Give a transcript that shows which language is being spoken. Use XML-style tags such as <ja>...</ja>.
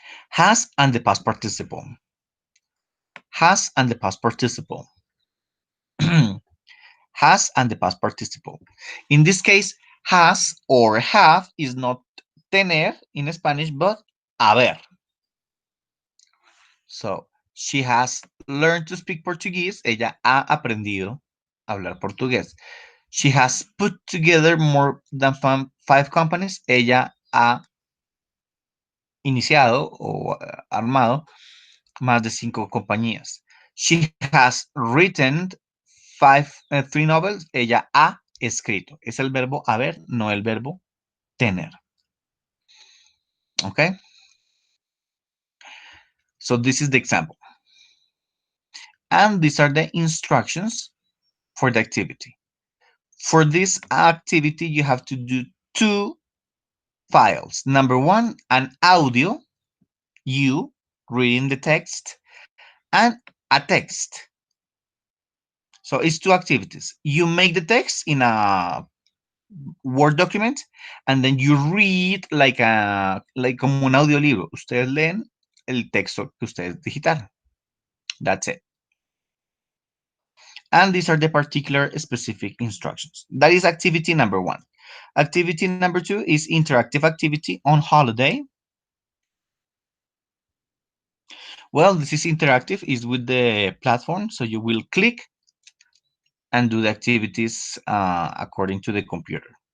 <en>Has and the past participle. Has and the past participle. Has and the past participle. In this case, has or have is not tener in Spanish, but haber. So, she has learned to speak Portuguese.</en> <es>Ella ha aprendido a hablar portugués.</es> <en>She has put together more than 5 companies.</en> <es>Ella ha iniciado o armado más de 5 compañías.</es> <en>She has written 3 novels.</en> <es>Ella ha escrito. Es el verbo haber, no el verbo tener. Okay?</es> <en>So this is the example. And these are the instructions for the activity. For this activity, you have to do 2 files. Number one, an audio, you reading the text, and a text. So it's 2 activities. You make the text in a Word document, and then you read like</en> <es>como un audiolibro. Ustedes leen el texto que ustedes digitaron.</es> <en>That's it. And these are the particular specific instructions. That is activity number one. Activity number two is interactive activity on holiday. Well, this is interactive, is with the platform, so you will click and do the activities according to the computer.</en>